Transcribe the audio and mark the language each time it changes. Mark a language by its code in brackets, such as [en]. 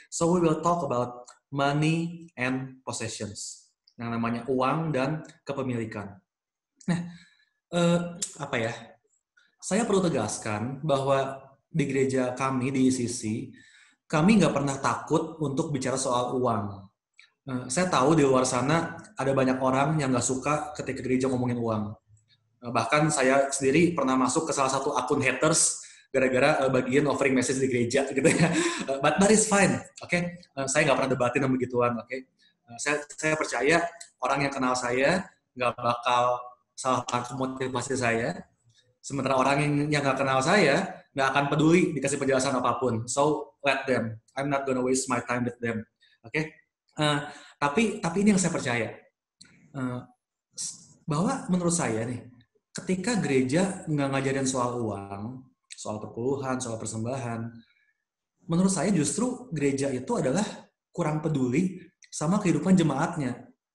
[en] So we will talk about money and possessions. [id] Yang namanya uang dan kepemilikan. Nah, apa ya? Saya perlu tegaskan bahwa di gereja kami, di ICC, kami nggak pernah takut untuk bicara soal uang. Saya tahu di luar sana ada banyak orang yang nggak suka ketika gereja ngomongin uang. Bahkan saya sendiri pernah masuk ke salah satu akun haters gara-gara bagian offering message di gereja gitu ya. [en] But it's fine, [id] oke? Saya nggak pernah debatin sama begituan, oke? Saya percaya orang yang kenal saya nggak bakal salah tangkap motivasi saya. Sementara orang yang nggak kenal saya nggak akan peduli dikasih penjelasan apapun. [en] So let them. I'm not gonna waste my time with them, oke? [id] Tapi ini yang saya percaya, bahwa menurut saya nih, ketika gereja nggak ngajarin soal uang, soal perpuluhan, soal persembahan, menurut saya justru gereja itu adalah kurang peduli sama kehidupan jemaatnya.